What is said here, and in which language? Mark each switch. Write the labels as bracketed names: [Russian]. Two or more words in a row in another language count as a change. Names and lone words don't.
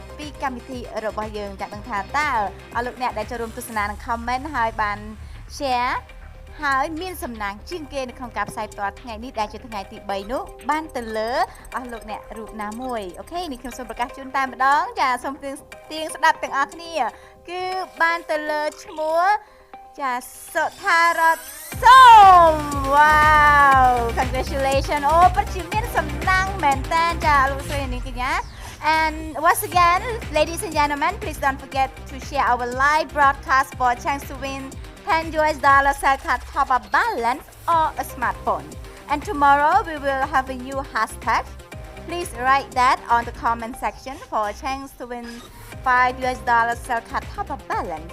[Khmer] ពីកម្មវិធីរបស់យើងចាដឹងថាតើអរលោកអ្នកដែលចូលរួមទស្សនានិង comment ហើយបាន share ហើយមានសំណាងជាងគេនៅក្នុងការផ្សាយផ្ទាល់ថ្ងៃនេះដែលជាថ្ងៃទី3នោះបានទៅលើអស់លោកអ្នករូបណាមួយអូខេនេះខ្ញុំសូមប្រកាសជូនតែម្ដងចាសូមទៀងស្ដាប់ទាំងអស់គ្នាគឺបានទៅលើឈ្មោះចាសុថារតសូម [English] wow congratulations [Khmer] អូពិតជាមានសំណាងមែនតើចាលោកស្រីនាងកញ្ញា [English] and once again ladies and gentlemen please don't forget to share our live broadcast for a chance to win $10 cell card top-up balance or a smartphone. And tomorrow we will have a new hashtag. Please write that on the comment section for a chance to win $5 cell card top-up balance.